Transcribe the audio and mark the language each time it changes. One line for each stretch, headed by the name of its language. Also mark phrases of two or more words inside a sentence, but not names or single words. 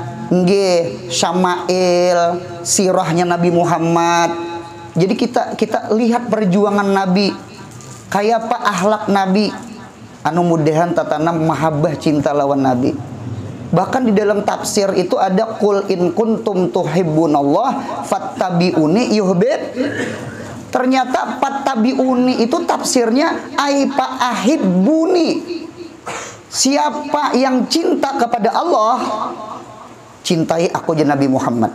Banjar: Nggih, syama'il, sirahnya Nabi Muhammad. Jadi kita lihat perjuangan Nabi. Kayak apa akhlak Nabi. Anu mudahan tatanam mahabbah cinta lawan Nabi. Bahkan di dalam tafsir itu ada
Arabic: قل إن كنتم تحبون الله فاتبعوني يحبب.
Banjar: Ternyata fattabi'uni itu tafsirnya aipa ahibbuni. Siapa yang cinta kepada Allah, cintai aku je Nabi Muhammad.